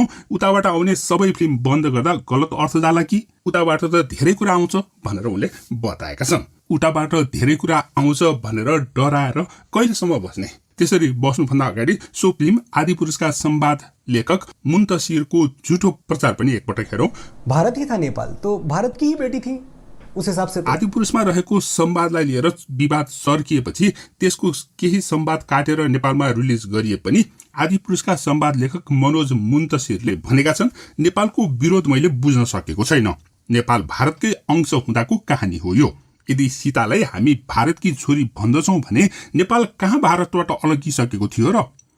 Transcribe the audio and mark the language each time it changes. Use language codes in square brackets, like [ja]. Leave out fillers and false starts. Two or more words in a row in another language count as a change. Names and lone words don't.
[ne] उताबाट आउने सबै फिल्म बन्द गर्दा गलत अर्थ जाला कि? उताबाट त धेरै कुरा आउँछ भनेर उनले बताएका छन्। उताबाट धेरै कुरा आउँछ भनेर डराएर कहिलेसम्म बस्ने? त्यसरी बस्नुभन्दा अगाडि सो फिल्म आदिपुरुषका संवाद लेखक मुन्तसिरको झुठो प्रचार पनि एकपटक हेरौं। [hi] भारत ही था नेपाल, तो भारत की ही बेटी थी उस हिसाब से। [ne] आदिपुरुषमा रहेको संवादलाई लिएर विवाद सर्किएपछि त्यसको केही संवाद काटेर नेपालमा रिलिज गरिए पनि आदिपुरुषका संवाद लेखक मनोज मुन्तसिरले भनेका छन्, नेपालको विरोध मैले बुझ्न सकेको छैन। नेपाल भारतकै अंश हुँदाको कहानी हो यो। यदि सीतालाई हामी भारतकी छोरी भन्दछौं भने नेपाल कहाँ भारतबाट अलगिसकेको थियो र?